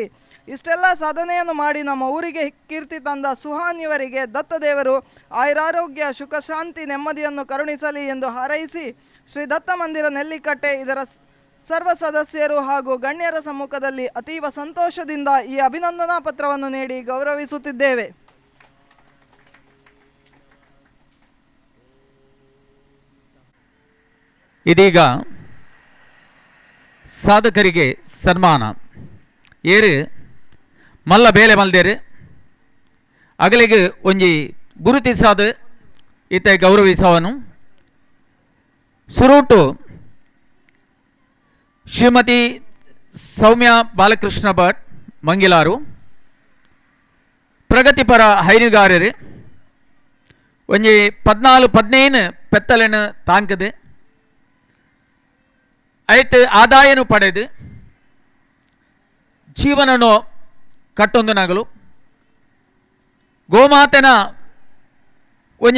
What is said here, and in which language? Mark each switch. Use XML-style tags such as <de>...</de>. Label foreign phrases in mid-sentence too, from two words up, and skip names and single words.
<kn>ಇಷ್ಟೆಲ್ಲ ಸಾಧನೆಯನ್ನು ಮಾಡಿ ನಮ್ಮ ಊರಿಗೆ ಕೀರ್ತಿ ತಂದ ಸುಹಾನ್ ಇವರಿಗೆ ದತ್ತದೇವರು ಆಯುರಾರೋಗ್ಯ ಸುಖಶಾಂತಿ ನೆಮ್ಮದಿಯನ್ನು ಕರುಣಿಸಲಿ ಎಂದು ಹಾರೈಸಿ ಶ್ರೀ ದತ್ತ ಮಂದಿರ ನೆಲ್ಲಿಕಟ್ಟೆ ಇದರ ಸರ್ವ ಸದಸ್ಯರು ಹಾಗೂ ಗಣ್ಯರ ಸಮ್ಮುಖದಲ್ಲಿ ಅತೀವ ಸಂತೋಷದಿಂದ ಈ ಅಭಿನಂದನಾ ಪತ್ರವನ್ನು ನೀಡಿ ಗೌರವಿಸುತ್ತಿದ್ದೇವೆ. ಇದೀಗ ಸಾಧಕರಿಗೆ ಸನ್ಮಾನ</kn> <tcy>ಏರು ಮಲ್ಲ ಬೇಲೆ ಮಲ್ದೇರು ಅಗಲಿಗೆ ಒಂಜಿ ಗುರುತಿಸಾದ ಈತ ಗೌರವಿಸವನು ಸುರೂಟು ಶ್ರೀಮತಿ ಸೌಮ್ಯ ಬಾಲಕೃಷ್ಣ ಭಟ್ ಮಂಗಿಲಾರು ಪ್ರಗತಿಪರ ಹೈನುಗಾರರು ಒಂಜಿ 14-15 ಪೆತ್ತಲೆನ ತಾಂಕದು ಐತೆ ಆದಾಯನು ಪಡೆದು ಜೀವನನು ಕಟ್ಟೊಂದು ನಗಲು ಗೋಮಾತೆನ ಒಂಜಿ</tcy>